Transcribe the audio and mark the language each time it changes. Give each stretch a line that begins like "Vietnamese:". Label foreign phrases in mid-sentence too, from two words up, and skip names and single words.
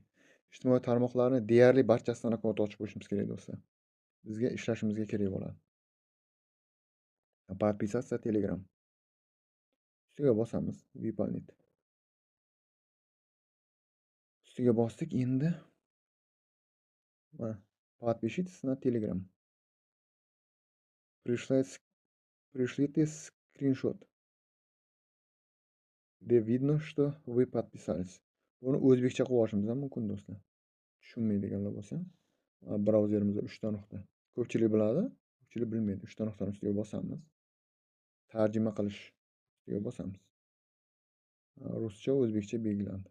Uzbek: Ijtimoiy tarmoqlarni deyarli barchasidan akkaunt ochib qo'yishimiz kerak do'stlar. Bizga ishlashimizga kerak bo'ladi.
Russian: Подписаться Telegram.
Uzbek: Ustiga bosamiz. Vyполнить. Ustiga bosdik. Endi
Russian: подпишитесь на Telegram. Пришлите скриншот, где видно, что вы подписались.
Uzbek: Buni o'zbekcha qilib olishimiz ham mumkin do'stlar. Tushunmaydiganlar bo'lsa, brauzerimizda 3 ta nuqta. Ko'pchilik biladi, ko'pchilik bilmaydi. 3 ta nuqtani ustiga bosamiz. Tarjima qilish ustiga bosamiz. Ruscha, o'zbekcha belgilandi.